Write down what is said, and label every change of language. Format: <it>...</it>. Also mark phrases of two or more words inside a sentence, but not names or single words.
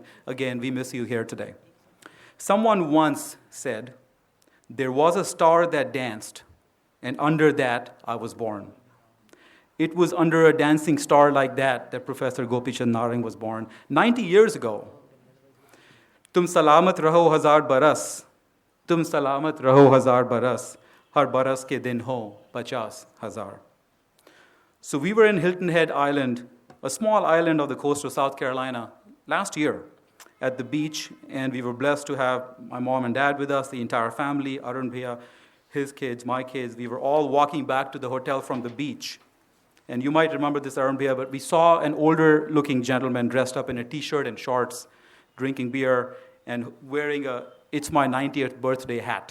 <en>Again, we miss you here today. Someone once said, "There was a star that danced, and under that I was born." It was under a dancing star like that that Professor Gopichand Narang was born 90 years ago.</en> <ur>تم سلامت رہو ہزار برس تم سلامت رہو ہزار برس ہر برس کے دن ہو 50,000.</ur> <en>So we were in Hilton Head Island, a small island of the coast of South Carolina, last year at the beach, and we were blessed to have my mom and dad with us, the entire family, Arun Bhaiya, his kids, my kids. We were all walking back to the hotel from the beach. And you might remember this, Arun Bhaiya, but we saw an older-looking gentleman dressed up in a T-shirt and shorts, drinking beer and wearing a "It's my 90th birthday" hat.</en>